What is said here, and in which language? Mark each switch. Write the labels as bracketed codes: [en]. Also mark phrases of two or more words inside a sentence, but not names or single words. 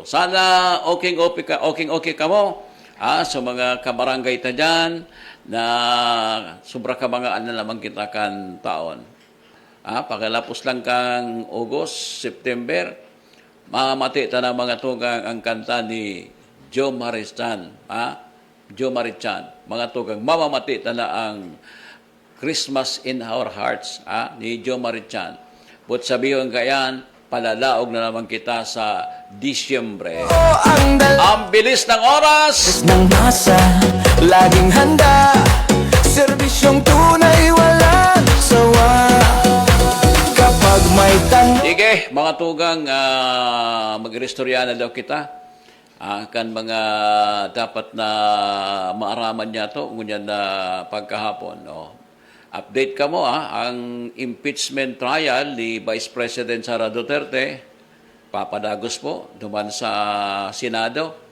[bik] Sana okay ka mo sa mga kabarangay ta dyan na sobra ka mga ano naman kita kan taon. Pakilapos lang kang August, September, mamati ta na mga tugang ang kanta ni Joe Marichan. Joe Marichan. Mga tugang mamamati ta na ang Christmas in Our Hearts ni Joe Marichan. But sabihin kayan, palalaog na naman kita sa Disyembre. [tl] Ang Ang bilis ng oras! ng masa, laging handa. Serbisyong tunay, walang sawa. Kapag may tanong, [bik] Sige, mga tugang, mag-restorya na daw kita. Kan mga dapat na maaraman niya to, ngunyan na pagkahapon. Update ka mo, ang [en] impeachment trial [bik] ni Vice President Sara Duterte, papadagos po, duman sa Senado.